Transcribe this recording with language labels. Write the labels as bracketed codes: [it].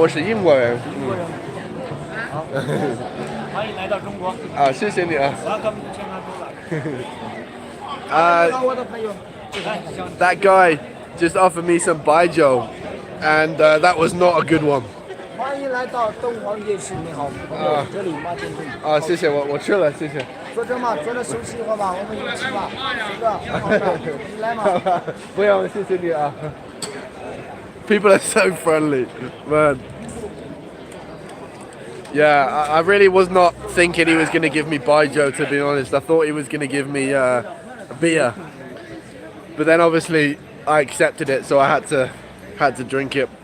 [zh] 我是英国人。好，欢迎来到中国。谢谢你啊。 [en] Welcome to China. That guy just offered me some baijiu, and that was not a good one. [zh] 欢迎来到敦煌夜市，你好，这里马店对。谢谢我吃了，谢谢。坐这嘛，坐着休息一会儿吧，我们一起吧，是吧？好的，你来嘛。不用，谢谢你啊。 [en] People are so friendly, man. Yeah, I really was not thinking he was going to give me baijiu, to be honest. I thought he was going to give me a beer. But then obviously I accepted it, so I had to drink it.